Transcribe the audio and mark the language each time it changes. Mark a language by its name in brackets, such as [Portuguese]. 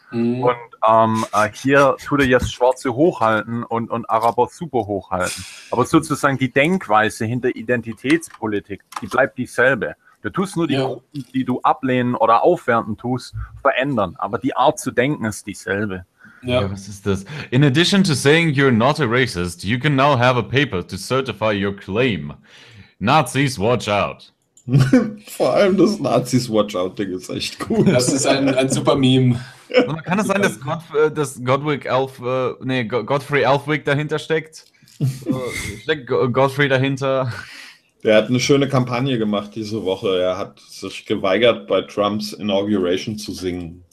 [German] Und hier tut er jetzt Schwarze hochhalten und Araber super hochhalten. Aber sozusagen die Denkweise hinter Identitätspolitik, die bleibt dieselbe. Du tust nur die Ja. Gruppen, die du ablehnen oder aufwerten tust, verändern. Aber die Art zu denken ist dieselbe. Ja, was ist das? [English] In addition to saying you're not a racist, you can now have a paper to certify your claim. Nazis, watch out. [German] Vor allem das [English] Nazis Watch Out- [German] Ding ist echt Das ist ein gut. super Meme. Und kann es sein, dass Godfrey Elfwig dahinter steckt? Steckt Godfrey dahinter? Der hat eine schöne Kampagne gemacht diese Woche. Er hat sich geweigert, bei Trumps Inauguration zu singen.